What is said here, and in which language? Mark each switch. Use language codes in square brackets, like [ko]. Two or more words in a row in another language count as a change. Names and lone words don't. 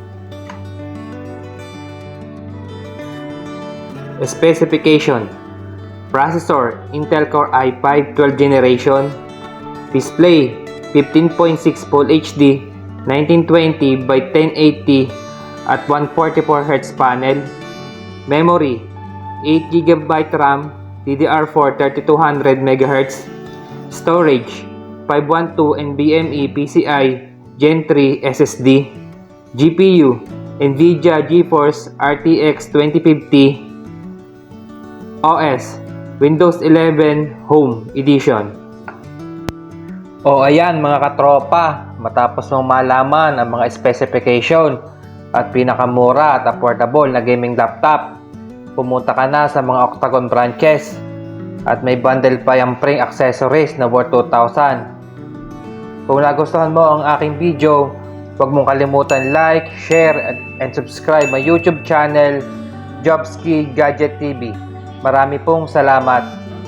[en] Specification: processor Intel Core i5 12th generation, display 15.6 Full HD 1920 by 1080 at 144Hz panel, memory 8GB RAM DDR4 3200 MHz, storage 512 NVMe PCI Gen 3 SSD, GPU NVIDIA GeForce RTX 2050, OS Windows 11 Home Edition. [tl] O ayan mga katropa, matapos mong malaman ang mga specification at pinakamura at affordable na [en] gaming laptop, [tl] pumunta ka na sa mga Octagon branches at may bundle pa yung [en] free accessories [tl] na worth 2,000. Kung nagustuhan mo ang aking video, huwag mong kalimutan [en] like, share, and subscribe my YouTube channel, [tl] Jobski Gadget TV. Marami pong salamat.